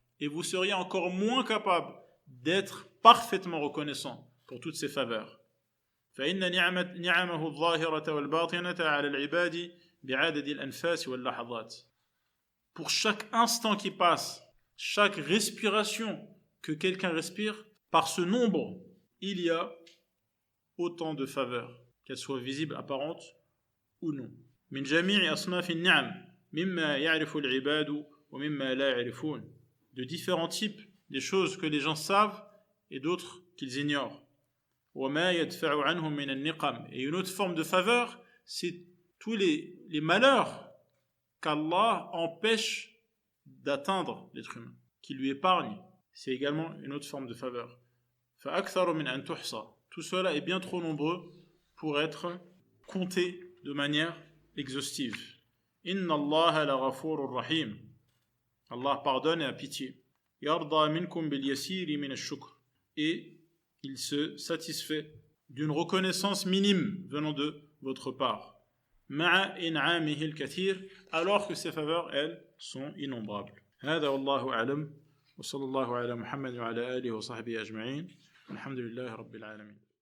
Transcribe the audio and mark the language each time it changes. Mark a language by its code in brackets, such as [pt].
[fr] et vous seriez encore moins capable d'être parfaitement reconnaissant pour toutes ces faveurs. [ar] فإن نعمه الظاهرة والباطنة على العباد بعدد الأنفاس واللحظات. [fr] Pour chaque instant qui passe, chaque respiration que quelqu'un respire, par ce nombre, il y a autant de faveurs, qu'elles soient visibles, apparentes ou non. [ar] من جميع أصناف النعم مما يعرف العباد ومما لا يعرفون. [fr] De différents types, des choses que les gens savent et d'autres qu'ils ignorent. [ar] وما يدفع عنهم من النقم. [fr] Et une autre forme de faveur, c'est tous les malheurs qu'Allah empêche d'atteindre l'être humain, qui lui épargne. C'est également une autre forme de faveur. [ar] فأكثر من أن تحصى. [fr] Tout cela est bien trop nombreux pour être compté de manière exhaustive. [ar] إن الله لغفور رحيم. [fr] Allah pardonne et a pitié. [ar] يرضى منكم باليسير من الشكر. [fr] Et il se satisfait d'une reconnaissance minime venant de votre part. [ar] مع إنعامه الكثير. [fr] Alors que ses faveurs, elles, sont innombrables. [ar] هذا والله أعلم وصلى الله على محمد وعلى آله وصحبه أجمعين. الحمد لله رب العالمين.